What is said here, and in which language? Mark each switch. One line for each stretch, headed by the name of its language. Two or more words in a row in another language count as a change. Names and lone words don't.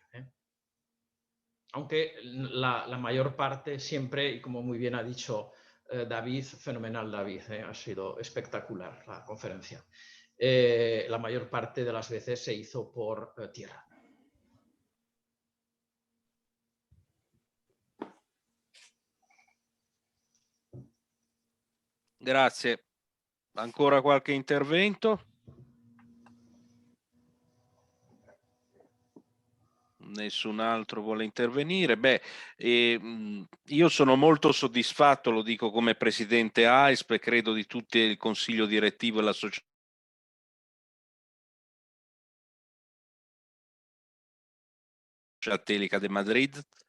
Spanish: Aunque la mayor parte siempre, y como muy bien ha dicho David, fenomenal David, ha sido espectacular la conferencia. La mayor parte de las veces se hizo por tierra.
Italian: Grazie. Ancora qualche intervento? Nessun altro vuole intervenire? Beh, io sono molto soddisfatto, lo dico come presidente AISP e credo di tutti il consiglio direttivo e la società Telica de Madrid.